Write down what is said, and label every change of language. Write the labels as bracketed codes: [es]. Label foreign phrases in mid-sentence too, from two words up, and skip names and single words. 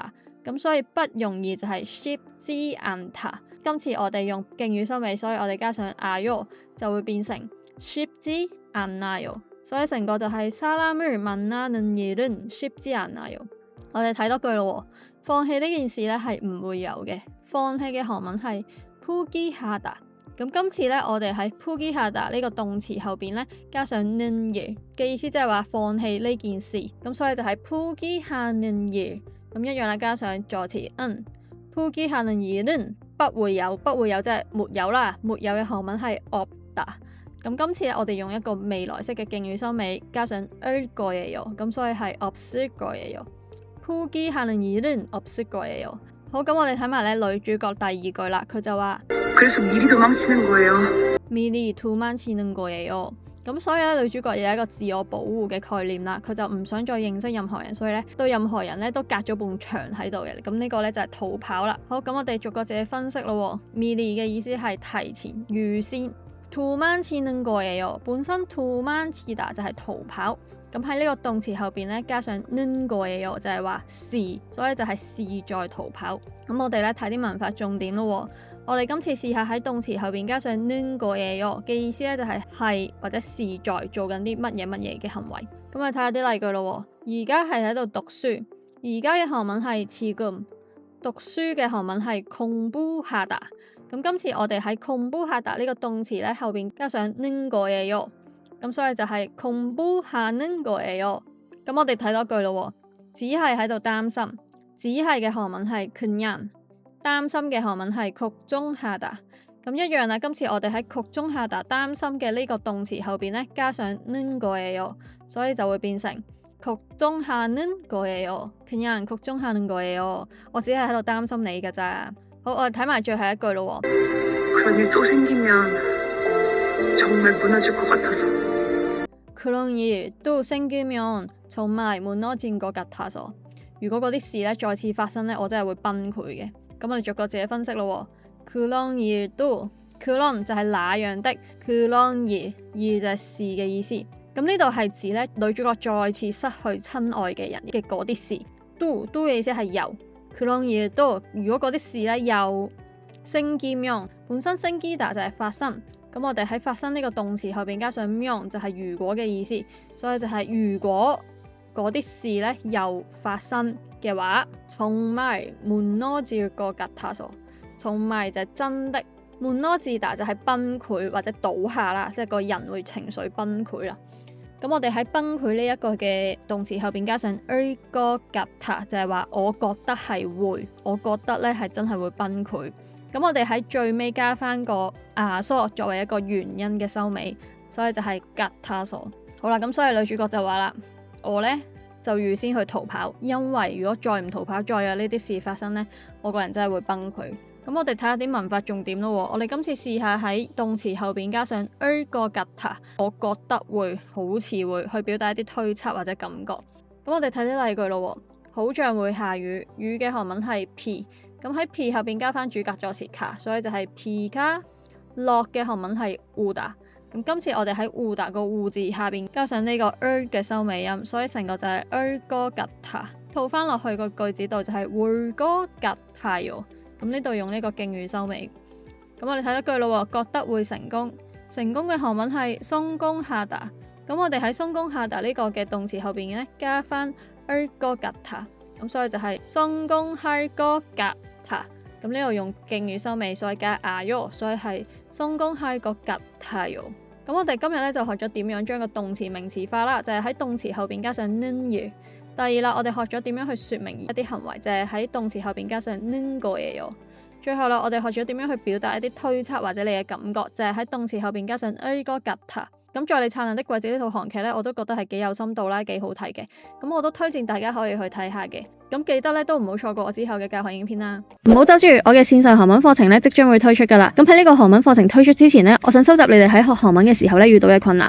[yue] 咁所以不容易就係 [ko] 쉽지 않다。 [yue] 今次我哋用敬語收尾，所以我哋加上아요就會變成 [ko] 쉽지 않아요。 [yue] 所以成個就係 [ko] 사람을 만나는 일은 쉽지 않아요。 [yue] 我哋睇多句咯。放棄呢件事咧係唔會有嘅，放棄嘅韓文係포기하다。咁今次咧，我哋喺포기하다呢個動詞後邊咧加上 [ko] 는 일 [yue] 嘅意思，即係話放棄呢件事。咁所以就係 [ko] 포기하는 일。 [yue] 咁一樣啦，加上助詞 [ko] 포기하는 일은 [yue] 不會有，不會有即係沒有啦。沒有嘅韓文係없다。咁今次咧，我哋用一個未來式嘅敬語收尾，加上 [ko] 을 거예요。 [yue] 咁所以係 [ko] 없을 거예요。포기하는 일은 없을 거예요。 [yue] 好，咁我哋睇埋咧女主角第二句啦，佢就話 [ko] 그래서 미리 도망치는 거예요。 미리 도망치는 거예요。 [yue] 咁所以咧，女主角有一個自我保護嘅概念啦，佢就唔想再認識任何人，所以咧對任何人咧都隔咗埲牆喺度嘅。咁呢個咧就係逃跑啦。好，咁我哋逐個自己分析咯。미리嘅意思係提前、預先。 [ko] 도망치는 거예요 [yue] 本身도망치다就係逃跑。咁喺呢個動詞後邊咧加上 [ko] 는 거예요 [yue] 就係話是，所以就係是在逃跑。咁我哋咧睇啲文法重點咯。我哋今次試下喺動詞後邊加上 [ko] 는 거예요 [yue] 嘅意思咧就係或者是在做緊啲乜嘢嘅行為。咁我哋睇下啲例句咯。而家係喺度讀書，而家嘅韓文係지금，讀書嘅韓文係공부하다。咁今次我哋喺공부하다呢個動詞咧後邊加上 [ko] 는 거예요。 [yue] 咁所以就係 [ko] 공부하는 거예요。 [yue] 咁我哋睇多句咯。只係喺度擔心，只係嘅韓文係그냥，擔心嘅韓文係걱정하다。咁一樣啦，今次我哋喺걱정하다擔心嘅呢個動詞後邊呢，加上 [ko] 는 거예요， [yue] 所以就會變成 [ko] 걱정하는 거예요。 그냥 걱정하는 거예요。 [yue] 我只係喺度擔心你㗎咋。好，我哋睇埋最後一句咯。 [ko] 그런 일 또 생기면 정말 무너질 것 같아서. 그런 일 또 생기면 정말 무너진 것 같아서。 [yue] 如果嗰啲事咧再次發生咧，我真係會崩潰嘅。咁我哋逐個自己分析咯。 [ko] 그런 일 또 [yue] 그런 就係那樣的 ， [ko] 그런 일 [yue] 就係事嘅意思。咁呢度係指咧女主角再次失去親愛嘅人嘅嗰啲事。都嘅意思係又。 [ko] 그런 일 또 [yue] 如果嗰啲事咧又생기면本身생기다就係發生。咁我哋喺發生呢個動詞後邊加上면就係如果嘅意思，所以就係如果嗰啲事咧又發生嘅話， [ko] 정말 무너질 것 같아서。 [yue] 정말 就係真的，무너지다就係崩潰或者倒下啦，即係個人會情緒崩潰啦。咁我哋喺崩潰呢一個嘅動詞後邊加上 [ko] 것 같아， [yue] 就係話我覺得係會，我覺得咧係真係會崩潰。咁我哋喺最尾加翻個so作為一個原因嘅收尾，所以就係같아서。好啦，咁所以女主角就話啦，我呢就預先去逃跑，因為如果再唔逃跑，再有呢啲事發生呢，我個人真係會崩潰。咁我哋睇下啲文法重點咯。我哋今次試下喺動詞後邊加上 [ko] 것 같아， [yue] 我覺得會，好似會去表達一啲推測或者感覺。咁我哋睇啲例句咯。好像會下雨，雨嘅韓文係비，咁喺비後邊加翻主格助詞가，所以就係비가。落嘅韓文係오다。咁今次我哋喺오다個우字下邊加上呢個嘅收尾音，所以成個就係 [ko] 것 같아。 [yue] 套翻落去個句子度就係 [ko] 올 것 같아요。 [yue] 咁呢度用呢個敬語收尾。咁我哋睇一句咯，覺得會成功。成功嘅韓文係성공하다。咁我哋喺성공하다呢個嘅動詞後邊咧加翻 [ko] 것 같아。 [yue] 咁所以就係 [ko] 성공할 것 같아。 [yue] 咁呢度用敬語收尾，所以加요，所以係 [ko] 성공할 것 같아요。 [yue] 咁我哋今日咧就學咗點樣將個動詞名詞化啦，就係喺動詞後邊加上 [ko] 는 일。 [yue] 第二啦，我哋學咗點樣去說明一啲行為，就係喺動詞後邊加上 [ko] 는 거예요。 [yue] 最後啦，我哋學咗點樣去表達一啲推測或者你嘅感覺，就係喺動詞後邊加上 [ko] 것 같아。 [yue] 咁在你燦爛的季節呢套韓劇呢，我都覺得係幾有深度啦，幾好睇嘅。咁我都推薦大家可以去睇下嘅。咁記得咧都唔好錯過我之後嘅教學影片啦。唔好走住，我嘅線上韓文課程咧即將會推出噶啦。咁喺呢個韓文課程推出之前呢，我想收集你哋喺學韓文嘅時候咧遇到嘅困難。